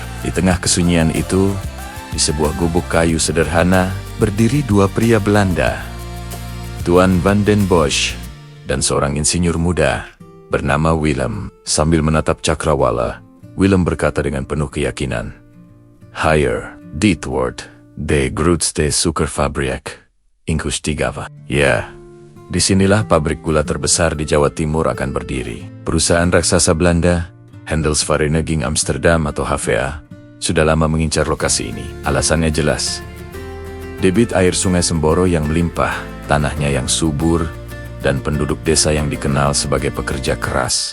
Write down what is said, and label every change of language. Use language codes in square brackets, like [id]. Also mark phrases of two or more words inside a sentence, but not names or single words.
[id] Di tengah kesunyian itu, di sebuah gubuk kayu sederhana, berdiri 2 pria Belanda, Tuan Van den Bosch dan seorang insinyur muda bernama Willem. Sambil menatap cakrawala, Willem berkata dengan penuh keyakinan, [nl] "Hier, dit wordt de grootste suikerfabriek Ingustigava." [id] Ya, disinilah pabrik gula terbesar di Jawa Timur akan berdiri. Perusahaan raksasa Belanda, Handelsvereniging Amsterdam atau HVA, sudah lama mengincar lokasi ini. Alasannya jelas. Debit air sungai Semboro yang melimpah, tanahnya yang subur, dan penduduk desa yang dikenal sebagai pekerja keras.